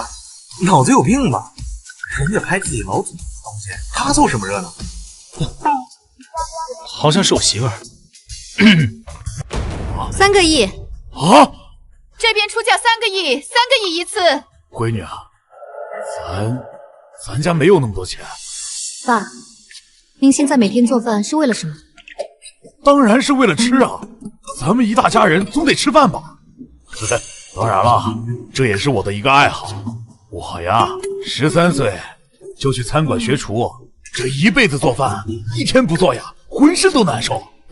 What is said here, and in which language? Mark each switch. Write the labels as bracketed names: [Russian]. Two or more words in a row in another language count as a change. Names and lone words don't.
[Chinese] 腦子有病吧？人家拍自己老祖宗的東西，他湊什麼熱鬧？好像是我媳婦兒。 3個億。這邊出價3個億，3個億一次。閨女啊，咱家沒有那麼多錢。爸，您現在每天做飯是為了什麼？當然是為了吃啊！咱們一大家人總得吃飯吧？當然了，這也是我的一個愛好。我呀，13歲就去餐館學廚，這一輩子做飯，一天不做呀，渾身都難受。